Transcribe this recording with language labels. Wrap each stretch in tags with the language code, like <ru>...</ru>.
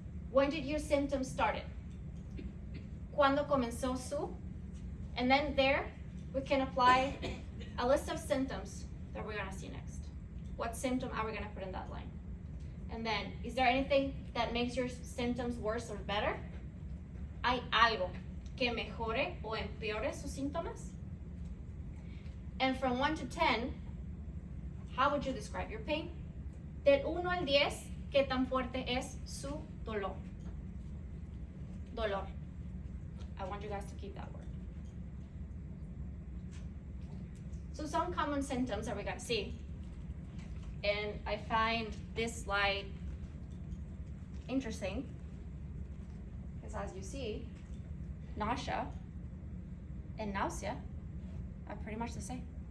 <en>When did your symptoms started?</en> <es>¿Cuándo comenzó su?</es> <en>And then there, we can apply a list of symptoms that we're gonna see next. What symptom are we gonna put in that line? And then, is there anything that makes your symptoms worse or better?</en> <es>¿Hay algo que mejore o empeore sus síntomas?</es> <en>And from 1 to 10, how would you describe your pain?</en> <es>Del 1 al 10, ¿qué tan fuerte es su dolor? Dolor.</es> <en>I want you guys to keep that word. So some common symptoms that we're gonna see. And I find this slide interesting, because as you see, nausea and nausea are pretty much the same.</en>